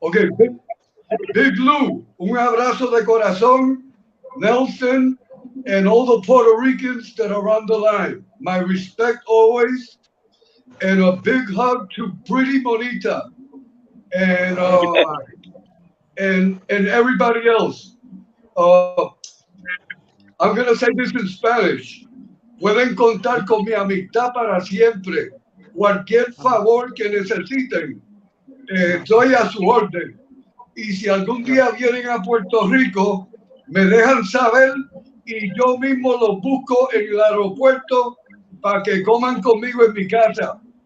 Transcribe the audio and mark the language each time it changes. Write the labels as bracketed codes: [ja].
[es] Okay, Big Lou, un abrazo de corazón. [en] Nelson, and all the Puerto Ricans that are on the line. My respect always, and a big hug to Pretty Bonita, and everybody else. I'm gonna say this in Spanish. [es] Pueden contar con mi amistad para siempre. Cualquier favor que necesiten, estoy a su orden. Y si algún día vienen a Puerto Rico, me dejan saber y yo mismo los busco en el aeropuerto para que coman conmigo en mi casa.